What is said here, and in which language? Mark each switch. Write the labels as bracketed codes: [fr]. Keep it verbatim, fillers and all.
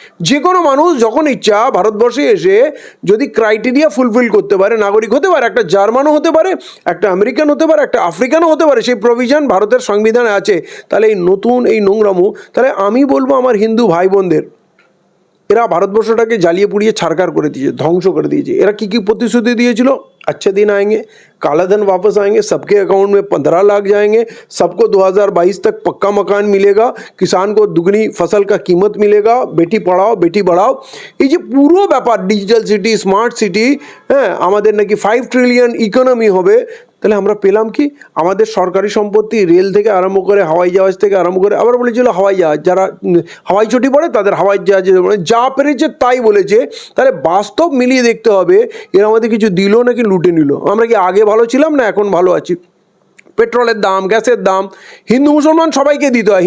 [bn] যে কোনো মানুষ যখন ইচ্ছা ভারতবর্ষে এসে যদি ক্রাইটেরিয়া ফুলফিল করতে পারে নাগরিক হতে পারে। একটা জার্মানও হতে পারে, একটা আমেরিকান হতে পারে, একটা আফ্রিকানও হতে পারে। সেই প্রভিশন ভারতের সংবিধানে আছে। তাহলে এই নতুন এই নোংরামো, তাহলে আমি বলবো আমার হিন্দু ভাই বোনদের, এরা ভারতবর্ষটাকে জ্বালিয়ে পুড়িয়ে ছারকার করে দিয়েছে, ধ্বংস করে দিয়েছে। এরা কী কী প্রতিশ্রুতি দিয়েছিল? [hi] अच्छे दिन आएंगे, काला धन वापस आएंगे, सबके अकाउंट में पंद्रह लाख जाएंगे, सबको दो हज़ार बाईस तक पक्का मकान मिलेगा, किसान को दुगनी फसल का कीमत मिलेगा, बेटी पढ़ाओ बेटी बढ़ाओ। ये जो पूरा व्यापार डिजिटल सिटी स्मार्ट सिटी [bn] হ্যাঁ আমাদের নাকি ফাইভ ট্রিলিয়ন ইকোনমি হবে। তাহলে আমরা পেলাম কি? আমাদের সরকারি সম্পত্তি, রেল থেকে আরম্ভ করে হাওয়াই জাহাজ থেকে আরম্ভ করে, আবার বলেছিল হাওয়াই জাহাজ, যারা উম, হাওয়াই ছুটি পড়ে তাদের হাওয়াই জাহাজ, যা পেরেছে তাই বলেছে। তাহলে বাস্তব মিলিয়ে দেখতে হবে এরা আমাদের কিছু দিল নাকি লুটে নিল। আমরা কি আগে ভালো ছিলাম না এখন ভালো আছি? পেট্রোলের দাম, গ্যাসের দাম, হিন্দু মুসলমান সবাইকে দিতে হয়।